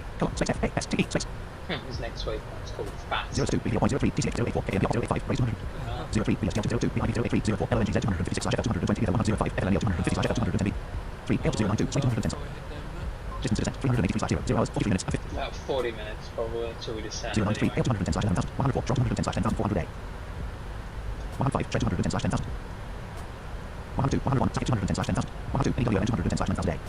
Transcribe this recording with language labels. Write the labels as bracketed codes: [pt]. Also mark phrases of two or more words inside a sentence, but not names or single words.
[en] Column 6FASTE 6. This next wave it's called FAT. 02 BPL.03 TCX084 KMPL085 raised 100. 03 BSL02 PIP083 04 LNGZ 256/F220 105 FLNL 250/F210B. 3 L292 210. Distance to descent 383/0 0 hours 43 minutes. About 40 minutes probably until we descend. 093 Anyway. L210/11,000 104 drop 110/10,400 A. 105 210/10,000 102 101 210/10,000 102 AWM 210/10,000 A.